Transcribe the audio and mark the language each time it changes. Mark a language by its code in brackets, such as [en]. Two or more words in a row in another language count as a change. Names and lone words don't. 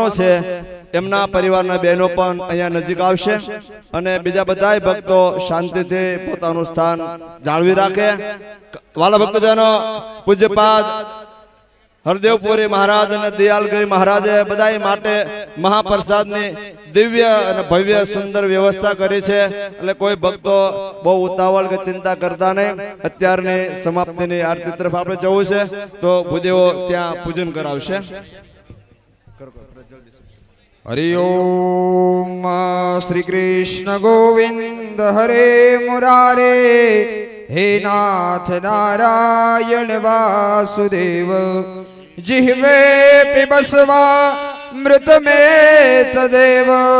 [gu] છે એમના પરિવારના બહેનો પણ અહીંયા નજીક આવશે અને બીજા બધાય ભક્તો શાંતિથી પોતાનું સ્થાન જાળવી રાખે વાલા ભક્તજનો પૂજ્યપાદ હરદેવપુરી મહારાજ અને દયાલગીરી મહારાજે બધા માટે મહાપ્રસાદની દિવ્ય અને ભવ્ય સુંદર વ્યવસ્થા કરી છે એટલે કોઈ ભક્તો બહુ ઉતાવળ કે ચિંતા કરતા નહીં અત્યારની સમાપ્તિની આરતી તરફ આપણે જવું છે તો ભૂદેવો ત્યાં પૂજન કરાવશે [sa] हरि ओम श्री कृष्ण गोविंद हरे मुरारे हे नाथ नारायण वासुदेव जिह्वे पिबस्वा मृत में तदेव